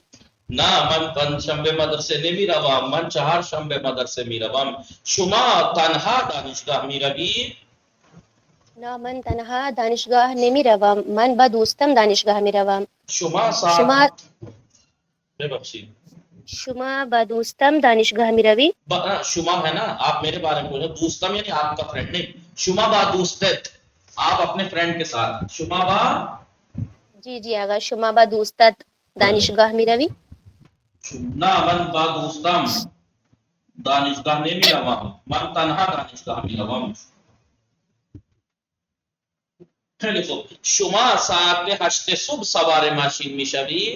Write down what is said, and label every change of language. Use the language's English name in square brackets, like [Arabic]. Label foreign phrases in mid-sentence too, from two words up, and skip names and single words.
[Persian] نه من 5 شنبه مدرسه نمیروم. من 4 شنبه مدرسه میروم. شما تنها دانشگاه میروی؟ نه من تنها دانشگاه نمیروم. من با دوستم دانشگاه میروم. ببخشید شما با دوستم دانشگاه میروی؟ [Urdu] شما ہے نا، آپ میرے بارے میں بولیں. دوستم یعنی آپ کا فرینڈ نہیں. [Persian] شما با دوستت، [Urdu] آپ اپنے فرینڈ کے ساتھ. [Persian] شما با [Urdu] جی آقا. [Persian] شما با دوستت دانشگاه میروی؟ نه من با دوستم دانشگاه نمیروم. من تنها دانشگاه میروم. خیلی خوب. شما ساعت 8 صبح سوار ماشین میشوید.